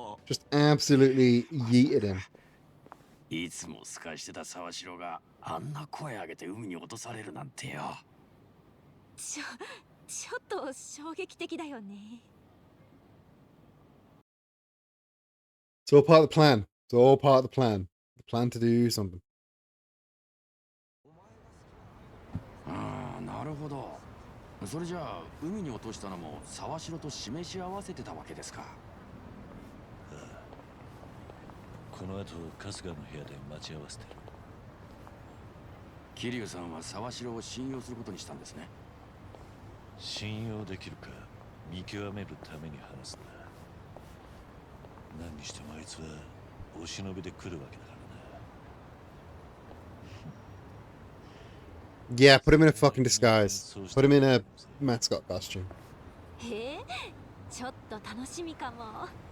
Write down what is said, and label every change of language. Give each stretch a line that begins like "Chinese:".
English: Just absolutely yeeted him.
Japanese: いつも透かしてた沢城があんな声上げて海に落とされるなんてよ。ちょっと衝撃的だよね。
English: It's all part of the plan. It's all part of the plan. The plan to do something.
Japanese: ああ、なるほど。それじゃあ海に落としたのも沢城と示し合わせてたわけですか。この後春日の部屋で待ち合わせてる。桐生さんは沢城を信用することにしたんですね。信用できるか見極めるために話すんだ。何にしてもあいつはお忍びで来るわけだからな。
English: Yeah, put him in a fucking disguise. Put him in a mascot costume.
Japanese: へえ、ちょっと楽しみかも。